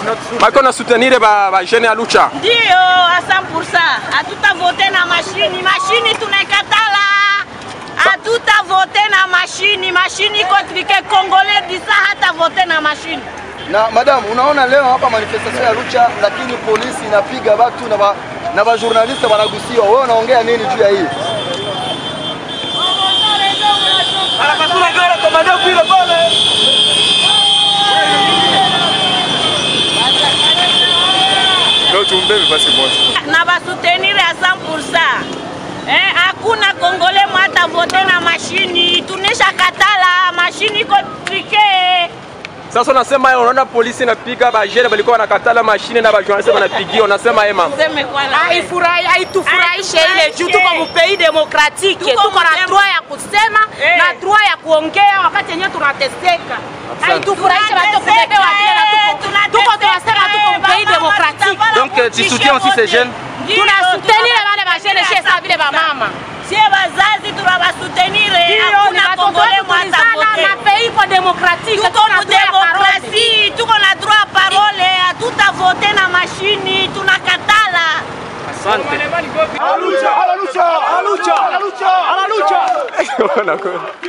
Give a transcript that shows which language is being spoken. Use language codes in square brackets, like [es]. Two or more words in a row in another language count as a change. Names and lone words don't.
[sw] Mako na soutenir ba jeune ya Lucha. Ndio, a 100%. Hatutavote na machine. Machine tunakatala. Hatutavote na machine. Machine iko trike, Congolais disa hatavote na machine. Na madam, unaona leo hapa manifestation ya Lucha, lakini polisi inapiga watu na ba journaliste wanagusiwa. Wewe unaongea nini juu ya hii? Na basoutenir à 100%. Hakuna Congolais mwata vote na mashini. Tunesha katala mashini iko trike. Sasa unasema unaona polisi inapiga ba jeune balikuwa wanakatala mashine na ba journaliste wanapigia, unasema ema. Haifurahishe ile juu tuko mu [fr] pays démocratique. [sw] Tuko na droit ya kusema na droit ya kuongea wakati yenyewe tunateseka. Haitufurahishe watu kubebewa vile na tuko tunasema tuko mu [fr] pays démocratique. Donc tu soutiens aussi ces jeunes? [sw] Tunasoutenir wale ba jeune [fr] chez ça [sw] vile ba mama. Sie bazazi tunabasoutenir. Hakuna Congolais mwata vote. Na pays ko démocratique. Tuko mu démocratie, tuko na [fr] droit à parole, [sw] hatuta voter na mashini, tunakatala. Asante. Alucha, alucha, alucha, alucha, alucha.